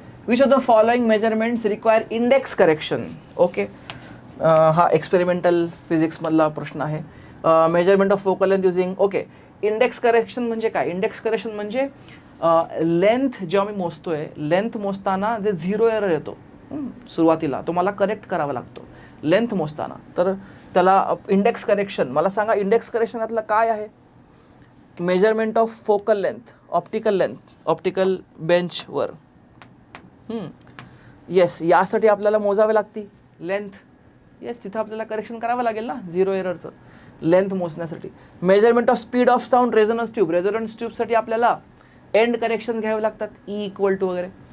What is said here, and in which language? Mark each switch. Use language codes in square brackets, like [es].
[en] Which of the following measurements require index correction. [mr] Okay, हा experimental फिजिक्समधला प्रश्न आहे. [en] Measurement of focal length using. [mr] Okay, index correction म्हणजे काय? Index correction म्हणजे length जेव्हा मी मोजतोय, लेंथ मोजताना जे 0 एरर येतो सुरुवातीला, तो मला करेक्ट करावा लागतो लेंथ मोजताना, तर त्याला इंडेक्स करेक्शन. मला सांगा, इंडेक्स करेक्शन यातलं काय आहे? [en] Measurement of focal length, optical बेंचवर. [mr] येस, यासाठी आपल्याला मोजावे लागते लेंथ. येस, तिथं आपल्याला करेक्शन करावं लागेल ना 0 एररचं, लेंथ मोजण्यासाठी. [en] measurement of speed of sound, [mr] resonance ट्यूबसाठी आपल्याला एंड करेक्शन घ्यावे लागतात, E इक्वल टू वगैरे.